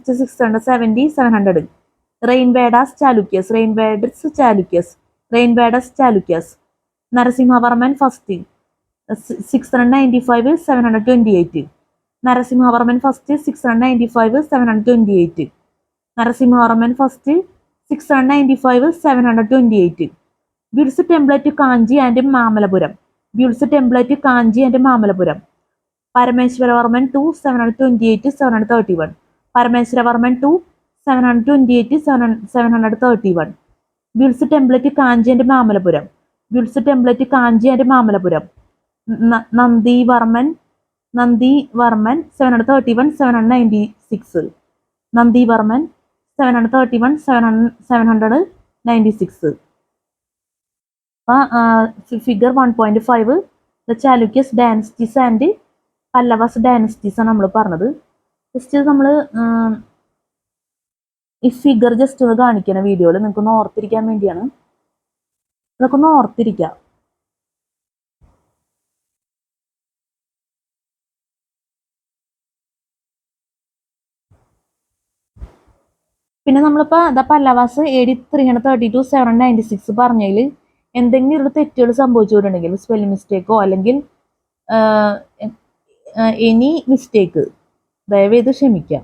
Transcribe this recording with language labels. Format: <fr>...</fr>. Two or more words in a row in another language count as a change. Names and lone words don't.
<en>670. 700. Rainvadas Chalukyas. Rainvadas Chalukyas. Rainvadas Chalukyas. Narasimhavarman first. 695. 728. Narasimhavarman first. 695. 728. Narasimhavarman first. 695. 728. Builds temple to Kanji and Mamalapuram. Builds temple to Kanji and Mamalapuram. Parameshwaravarman 2. 728. 731. Parameshwaravarman 2. 728. 731. Builds temple to Kanji and Mamalapuram. Builds temple to Kanji and Mamalapuram. Nandivarman 731. 796. Nandivarman 731. 796. Figure 1.5.</en> <ml>The Chalukyas dynasties and Pallavas dynasties ആണ് നമ്മൾ പറഞ്ഞത്. ജസ്റ്റ് നമ്മൾ ഈ ഫിഗർ ജസ്റ്റ് ഒന്ന് കാണിക്കണം വീഡിയോയിൽ, നിങ്ങൾക്കൊന്ന് ഓർത്തിരിക്കാൻ വേണ്ടിയാണ്. അതൊക്കെ ഒന്ന് ഓർത്തിരിക്കുക. പിന്നെ നമ്മളിപ്പോൾ ദ പല്ലവാസ് AD 332 796 പറഞ്ഞതിൽ എന്തെങ്കിലും ഒരു തെറ്റുകൾ സംഭവിച്ചുകൊണ്ടുണ്ടെങ്കിൽ,</ml> <en>spelling mistake</en> <ml>അല്ലെങ്കിൽ</ml> <en>any mistake</en> <ml>ദയവേത് ക്ഷമിക്കാം.</ml>